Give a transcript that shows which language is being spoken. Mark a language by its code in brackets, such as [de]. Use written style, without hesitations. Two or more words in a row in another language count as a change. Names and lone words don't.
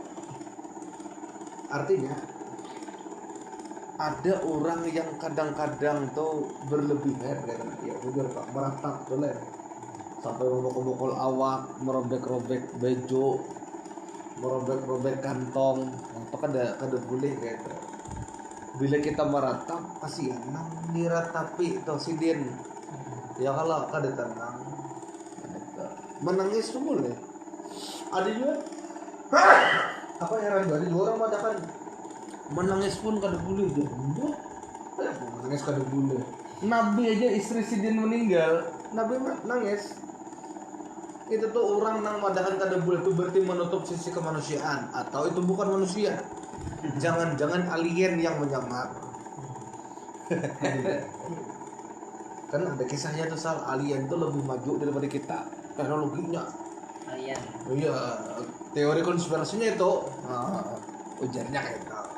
[id] Artinya ada orang yang kadang-kadang tuh berlebihan, ya udah Pak, meratap boleh sampai memukul-mukul awak, merobek-robek baju, merobek-robek kantong, [bjn] itu kada boleh gitu. Bila kita meratap, kasihan nang diratapi itu sidin. Ya kalau kada tenang, gitu. [id] Menangis tuh boleh. [bjn] Ada juga apa heran ada juga orang mengatakan menangis pun kada boleh je. Menangis kada boleh. [id] Nabi aja istri sidin meninggal, Nabi nangis. [bjn] Itu tuh orang nang madahan kada boleh itu berarti menutup sisi kemanusiaan atau itu bukan manusia. [id] Jangan-jangan alien yang menyamar. Kan ada kisahnya tuh soal alien tuh lebih maju daripada kita teknologinya. Alien. Oh iya, teori konspirasinya itu ujarnya kayak gitu.